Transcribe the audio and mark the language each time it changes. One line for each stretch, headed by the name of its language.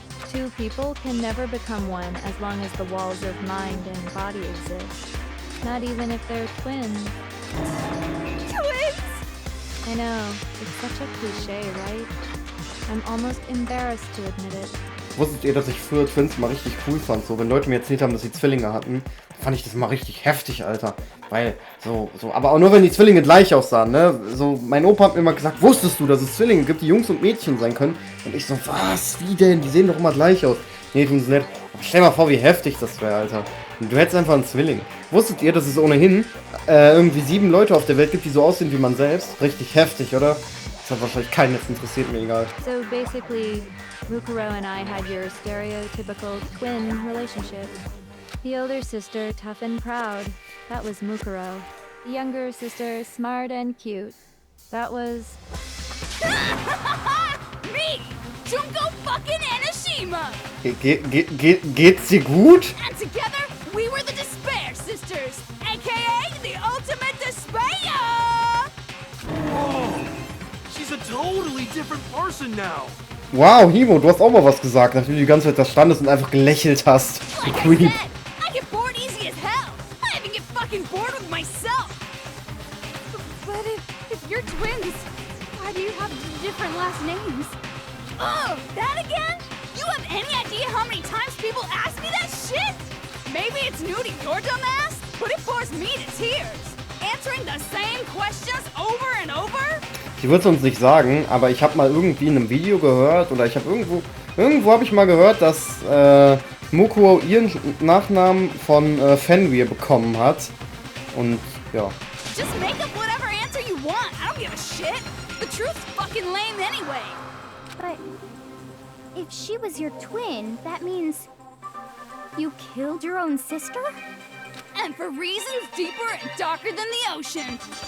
English: Two people can never become one as long as the walls of mind and body exist. Not even if they're twins. Twins! I know, it's such a cliche, right? I'm almost embarrassed to admit it.
German: Wusstet ihr, dass ich früher Twins mal richtig cool fand? So, wenn Leute mir erzählt haben, dass sie Zwillinge hatten, fand ich das mal richtig heftig, Alter. Weil, aber auch nur, wenn die Zwillinge gleich aussahen, ne? So, mein Opa hat mir mal gesagt, wusstest du, dass es Zwillinge gibt, die Jungs und Mädchen sein können? Und ich so, was? Wie denn? Die sehen doch immer gleich aus. Nee, tun sie nicht. Aber stell mal vor, wie heftig das wäre, Alter. Und du hättest einfach einen Zwilling. Wusstet ihr, dass es ohnehin irgendwie 7 Leute auf der Welt gibt, die so aussehen wie man selbst? Richtig heftig, oder? Das hat wahrscheinlich keinen jetzt interessiert, mir egal.
English: So basically, Mukuro and I had your stereotypical twin relationship. The older sister, tough and proud. That was Mukuro. The younger sister, smart and cute. That was... Me! Junko fucking Enoshima!
German: Geht's dir gut?
English: And together, we were the Despair Sisters, aka the ultimate despair! Whoa! She's a totally different person now.
German: Wow, Himo, du hast auch mal was gesagt, nachdem du die ganze Zeit da standest und einfach gelächelt hast.
English: Like Queen. I said, I get bored easy as hell. I even get fucking bored with myself. But if you're twins, why do you have different last names? Oh, that again? You have any idea how many times people ask me that shit? Maybe it's new to your dumb ass, but it bores me to tears. Answering the same questions over and over?
German: Ich würde es uns nicht sagen, aber ich habe mal irgendwie in einem Video gehört, oder ich habe irgendwo habe ich mal gehört, dass Mukuro ihren Nachnamen von Fenrir bekommen hat. Und ja.
English: Just make up whatever answer you want. I don't give a shit. The truth's fucking lame anyway. But if she was your twin, that means you killed your own sister? And for reasons deeper and darker than the ocean.